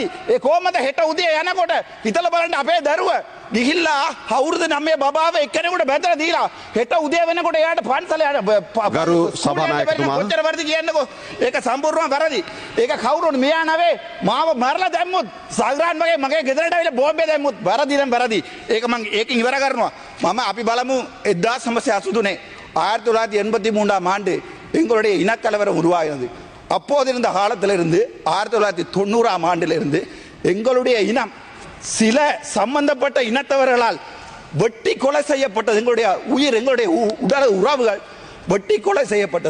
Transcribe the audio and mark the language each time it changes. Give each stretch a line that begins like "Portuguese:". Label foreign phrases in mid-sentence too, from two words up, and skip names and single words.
Sinhala: ඒ කොහමද හෙට උදේ යනකොට හිතලා බලන්න අපේ දරුවා ගිහිල්ලා අවුරුදු 9 බබාව එක්කෙනෙකුට බැඳලා දීලා හෙට උදේ වෙනකොට එයාට පන්සල යන ගරු සභානායකතුමා කොච්චර වැරදි කියන්නකෝ. ඒක සම්පූර්ණයෙන්ම වැරදි. ඒක කවුරුන් මෙයා නවේ මාව මරලා දැම්මුත් සල්රාන් මගේ ගෙදරට ඇවිල්ලා බෝම්බේ දැම්මුත් වැරදි නම් වැරදි. ඒක මම ඒකෙන් ඉවර කරනවා. අපි බලමு 1983
Tamil: 1983 ஆண்டு எங்களுடைய இனக்கலவரம் உருவாகிறது. அப்போது இருந்த காலத்திலிருந்து 1990 ஆண்டிலிருந்து எங்களுடைய இனம் சில சம்பந்தப்பட்ட இனத்தவர்களால் வெட்டி கொலை செய்யப்பட்டது. எங்களுடைய உயிர் எங்களுடைய உடல் உறவுகள் வெட்டி கொலை செய்யப்பட்டது.